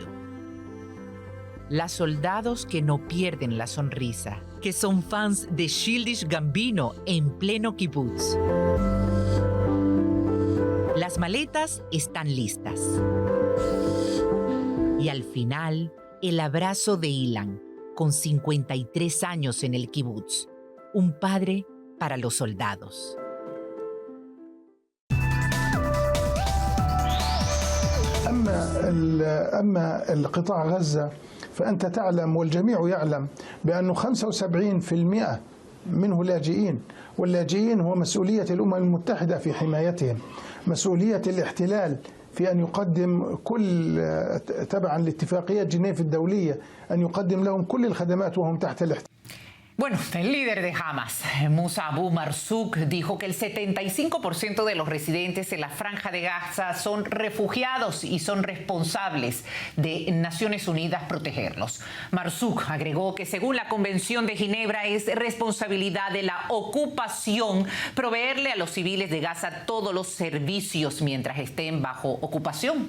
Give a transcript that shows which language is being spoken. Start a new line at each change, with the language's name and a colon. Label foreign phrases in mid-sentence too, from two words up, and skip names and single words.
Spanish: Las soldados que no pierden la sonrisa, que son fans de Childish Gambino en pleno kibutz. Las maletas están listas. Y al final, el abrazo de Ilan, con 53 años en el kibutz. Un padre para los soldados.
Arabic: أما القطاع غزة فأنت تعلم والجميع يعلم بأنه 75% منه لاجئين، واللاجئين هو مسؤولية الأمم المتحدة في حمايتهم، مسؤولية الاحتلال في أن يقدم كل تبعا لاتفاقية جنيف الدولية أن يقدم لهم كل الخدمات وهم تحت الاحتلال.
Spanish: Bueno, el líder de Hamas, Musa Abu Marzouk, dijo que el 75% de los residentes en la Franja de Gaza son refugiados y son responsables de Naciones Unidas protegerlos. Marzouk agregó que según la Convención de Ginebra es responsabilidad de la ocupación proveerle a los civiles de Gaza todos los servicios mientras estén bajo ocupación.